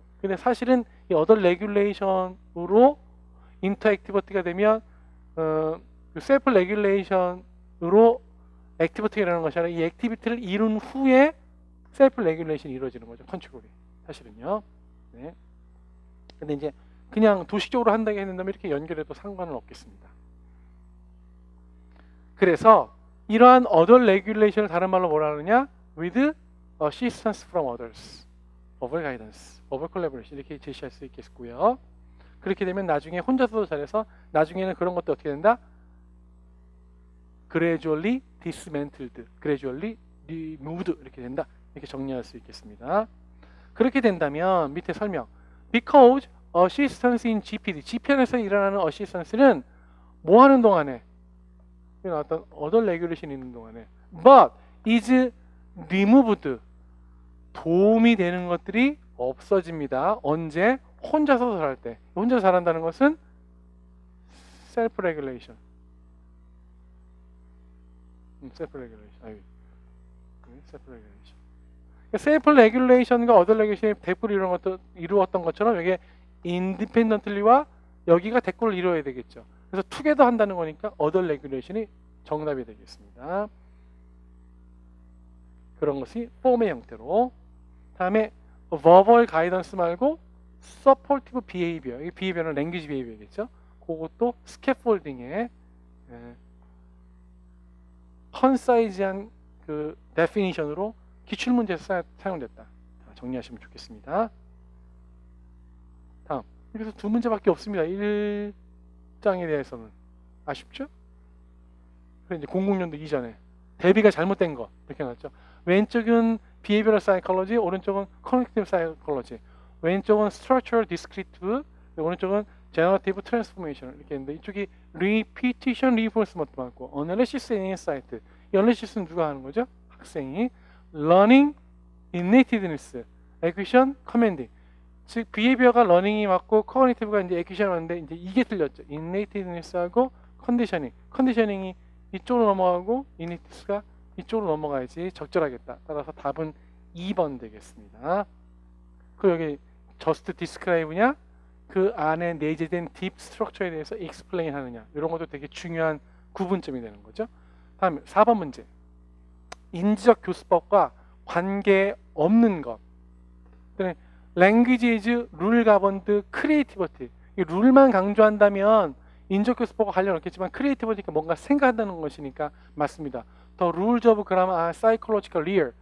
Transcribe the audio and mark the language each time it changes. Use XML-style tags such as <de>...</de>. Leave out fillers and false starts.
<ko>근데 사실은 이 어더 레귤레이션으로 인터 액티비티가 되면 셀프 레귤레이션으로 액티비티가 일어나는 것이 아니라 이 액티비티를 이룬 후에 셀프 레귤레이션이 이루어지는 거죠. 컨트롤이 사실은요. 네. 근데 이제 그냥 도식적으로 한다고 했는다면 이렇게 연결해도 상관은 없겠습니다. 그래서 이러한 other regulation을 다른 말로 뭐라 하느냐?</ko> <en>with assistance from others, verbal guidance, verbal collaboration</en> <ko>이렇게 제시할 수 있겠고요. 그렇게 되면 나중에 혼자서도 잘해서 나중에는 그런 것도 어떻게 된다?</ko> <en>gradually dismantled, gradually removed</en> <ko>이렇게 된다. 이렇게 정리할 수 있겠습니다. 그렇게 된다면 밑에 설명</ko> <en>because assistance in GPD,</en> <ko>GPD에서 일어나는 assistance는 뭐 하는 동안에? 어떤 other regulation 있는 동안에</ko> <en>but is removed</en> <ko>도움이 되는 것들이 없어집니다. 언제? 혼자서 할 때. 혼자 잘한다는 것은 self regulation. self regulation. self regulation. self regulation과 other regulation이 대꾸를 이루었던 것처럼 여기 independently와 여기가 대꾸를 이루어야 되겠죠. 그래서 together 한다는 거니까 other regulation이 정답이 되겠습니다. 그런 것이 폼의 형태로.</ko> <en>다음에 verbal guidance 말고 supportive behavior. 이 behavior는 language behavior겠죠.</en> <ko>그것도 scaffolding의 concis한 그 definition으로 기출문제에서 사용됐다. 정리하시면 좋겠습니다. 다음. 여기서 두 문제밖에 없습니다. 1장에 대해서는. 아쉽죠? 그래 이제 00년도 이전에 대비가 잘못된 거 이렇게 나왔죠.</ko> <en>왼쪽은 behavioral psychology, 오른쪽은 cognitive psychology. 왼쪽은 structural descriptive, 오른쪽은 generative transformation</en> <ko>이렇게 있는데 이쪽이</ko> <en>repetition, reinforcement 맞고 analysis and insight.</en> <ko>이 analysis는 누가 하는 거죠? 학생이.</ko> <en>learning, innatedness, acquisition, commanding.</en> <ko>즉 behavior가 learning이 맞고 cognitive가 이제 acquisition이 맞는데 이제 이게 틀렸죠.</ko> <en>innatedness하고 conditioning.</en> <ko>conditioning이 이쪽으로 넘어가고 innatedness가 이쪽으로 넘어가야지 적절하겠다. 따라서 답은 2번 되겠습니다. 그리고 여기 just describe냐? 그 안에 내재된 deep structure에 대해서 explain 하느냐? 이런 것도 되게 중요한 구분점이 되는 거죠. 다음 4번 문제. 인지적 교수법과 관계 없는 것.</ko> <en>language is rule governed creativity.</en> <ko>이 룰만 강조한다면 인지적 교수법과 관련 없겠지만 creativity가 뭔가 생각한다는 것이니까 맞습니다.</ko> <en>The rules of grammar are psychological real.</en>